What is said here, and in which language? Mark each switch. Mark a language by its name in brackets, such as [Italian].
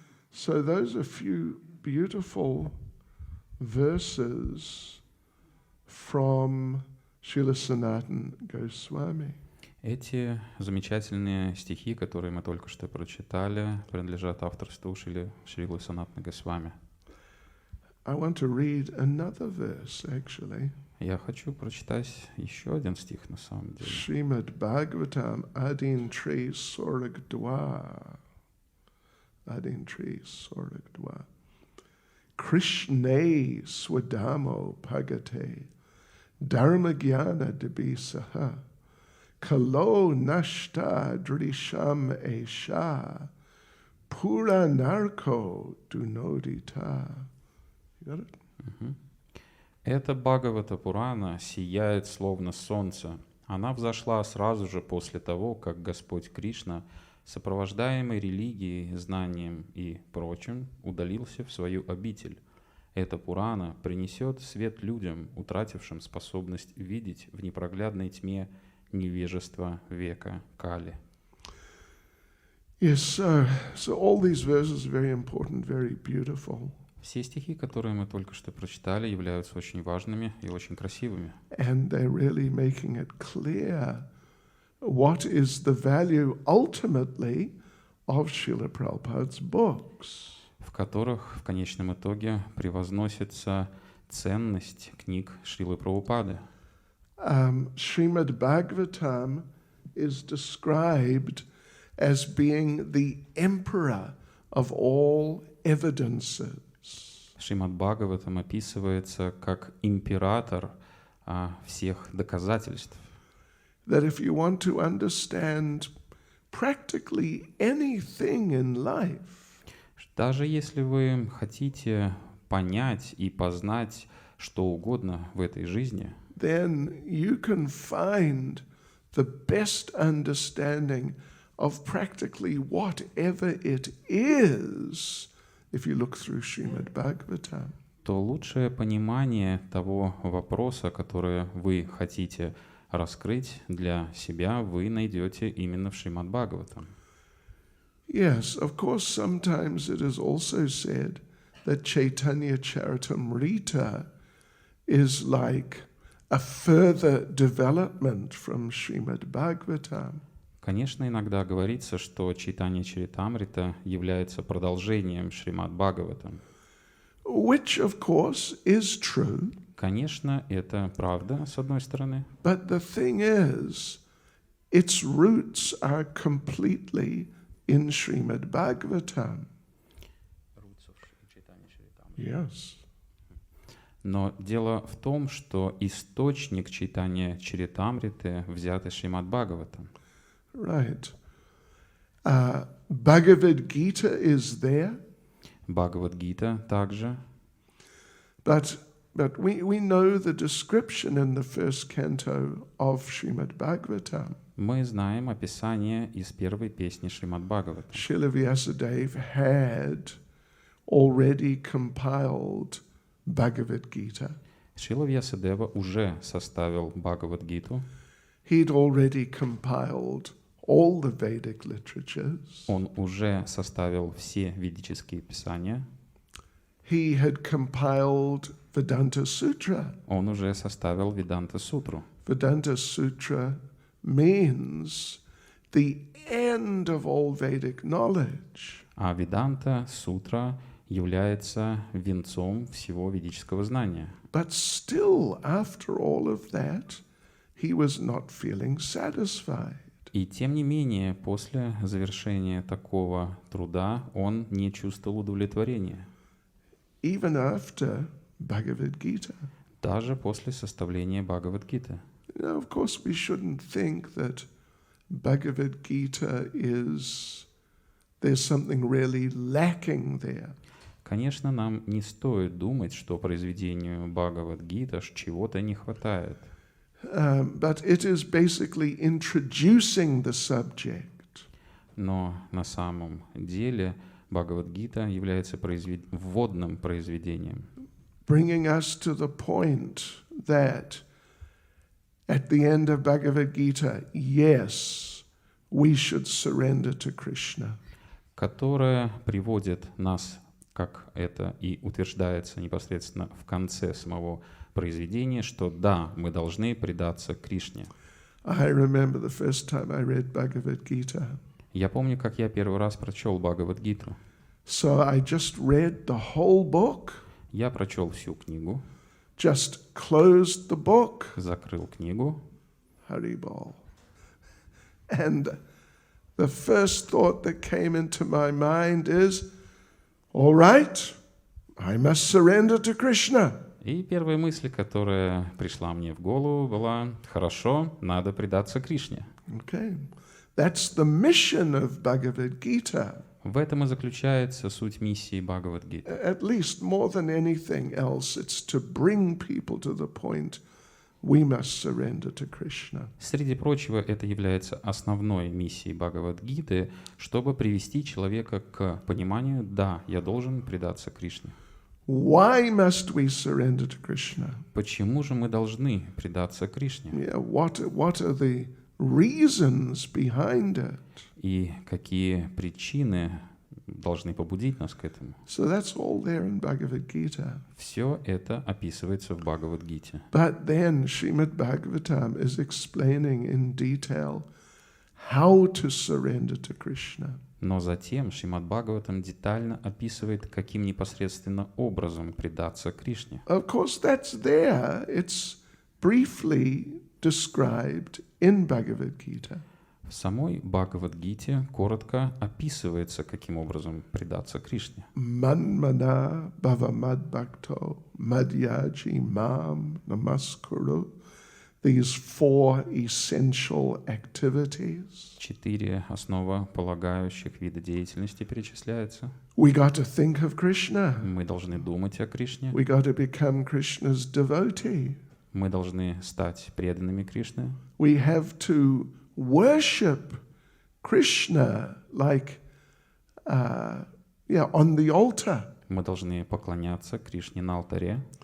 [English] So those are a few beautiful verses from Srila Sanatana Goswami. [Russian] Эти замечательные стихи, которые мы только что прочитали, принадлежат авторству Шрилы Санатана Госвами. [English] I want to read another verse, actually. [Russian] Я хочу прочитать еще один стих, на самом деле. [Sanskrit] Srimad Bhagavatam Adin Tri Sorag Dwa. Adin Tri Sorag Dwa. Krishne Swadamo Pagate Dharma Jnana Debisaha Kalo Nashta Drisham Esha Pura Narko Dunodita. [English] You got it? [Russian] Эта Бхагавата Пурана сияет словно солнце, Она взошла сразу же после того, как Господь Кришна, сопровождаемый религией, знанием и прочим, удалился в свою обитель. Эта Пурана принесет свет людям, утратившим способность видеть в непроглядной тьме невежества века Кали. [English] Yes, so all these verses are very important, very beautiful. [Russian] Все стихи, которые мы только что прочитали, являются очень важными и очень красивыми. [English] And they're really making it clear what is the value ultimately of Srila Prabhupada's books. [Russian] В которых в конечном итоге превозносится ценность книг Шрилы Прабхупады. [English] Srimad Bhagavatam is described as being the emperor of all evidences. [Russian] Шримад Бхагаватам описывается как император всех доказательств. [English] That if you want to understand practically anything in life, [Russian] даже если вы хотите понять и познать что угодно в этой жизни, [English] then you can find the best understanding of practically whatever it is if you look through Srimad Bhagavatam. [Russian] то лучшее понимание того вопроса, который вы хотите раскрыть для себя, вы найдете именно в Шримад Бхагаватам. [English] Yes, of course, sometimes it is also said that Chaitanya Charitamrita is like a further development from Srimad Bhagavatam. [Russian] Конечно, иногда говорится, что Чайтанья Чаритамрита является продолжением Шримад Бхагаватам. [English] Which, of course, is true. [Russian] Конечно, это правда, с одной стороны. [English] But the thing is, its roots are completely in Srimad Bhagavatam. Yes. [Russian] Но дело в том, что источник Чайтанья Чаритамриты взят из Шримад Бхагаватам. [English] Right. Bhagavad Gita is there. [Russian] Бхагавад-гита также. [English] But we know the description in the first canto of Srimad Bhagavatam. [Russian] Мы знаем описание из первой песни Шримад Бхагавата. [English] Srila Vyasadeva had already compiled Bhagavad Gita. [Russian] Шрила Вьясадева уже составил Бхагавад-гиту. [English] He'd already compiled all the Vedic literatures. [Russian] Он уже составил все ведические писания. [English] He had compiled Vedanta Sutra. [Russian] Он уже составил Веданта-сутру. [English] Vedanta Sutra means the end of all Vedic knowledge. [Russian] А Веданта-сутра является венцом всего ведического знания. [English] But still, after all of that, he was not feeling satisfied. [Russian] И тем не менее, после завершения такого труда он не чувствовал удовлетворения. [English] Even after Bhagavad Gita. [Russian] Даже после составления Бхагавад-гиты. [English] Now, of course, we shouldn't think that Bhagavad Gita is, there's something really lacking there. [Russian] Конечно, нам не стоит думать, что произведению Бхагавад-гита чего-то не хватает. [English] But it is basically introducing the subject. [Russian] Но на самом деле Бхагавад-гита является вводным произведением. [English] Bringing us to the point that at the end of Bhagavad Gita, yes, we should surrender to Krishna. [Russian] Которая приводит нас, как это и утверждается непосредственно в конце самого произведения, что да, мы должны предаться Кришне. [English] I remember the first time I read Bhagavad Gita. [Russian] Я помню, как я первый раз прочел Бхагавад-гиту. [English] So I just read the whole book. [Russian] Я прочел всю книгу. [English] Just closed the book. [Russian] Закрыл книгу. [Sanskrit] Haribol. [English] And the first thought that came into my mind is, all right, I must surrender to Krishna. [Russian] И первая мысль, которая пришла мне в голову, была: хорошо, надо предаться Кришне. [English] Okay. That's the mission of Bhagavad Gita. [Russian] В этом и заключается суть миссии Бхагавад-гиты. [English] At least more than anything else, it's to bring people to the point we must surrender to Krishna. [Russian] Среди прочего, это является основной миссией Бхагавад-гиты, чтобы привести человека к пониманию, да, я должен предаться Кришне. [English] Why must we surrender to Krishna? [Russian] Почему же мы должны предаться Кришне? [English] Yeah, what are the reasons behind it? [Russian] И какие причины должны побудить нас к этому? [English] So that's all there in Bhagavad Gita. [Russian] Все это описывается в Бхагавад-гите. [English] But then Srimad Bhagavatam is explaining in detail how to surrender to Krishna. [Russian] Но затем Шримад Бхагаватам детально описывает, каким непосредственно образом предаться Кришне. [English] Of course, that's there. It's briefly described in Bhagavad Gita. [Russian] В самой Бхагавад-гите коротко описывается, каким образом предаться Кришне. [Sanskrit] Manmana bhavamad bhakto madhyaji mam namaskuru. [English] These 4 essential activities. [Russian] 4 основополагающих вида деятельности перечисляются. [English] We got to think of Krishna. [Russian] Мы должны думать о Кришне. [English] We got to become Krishna's devotee. [Russian] Мы должны стать преданными Кришне. [English] We have to worship Krishna like, on the altar. [Russian] Мы должны поклоняться Кришне на алтаре.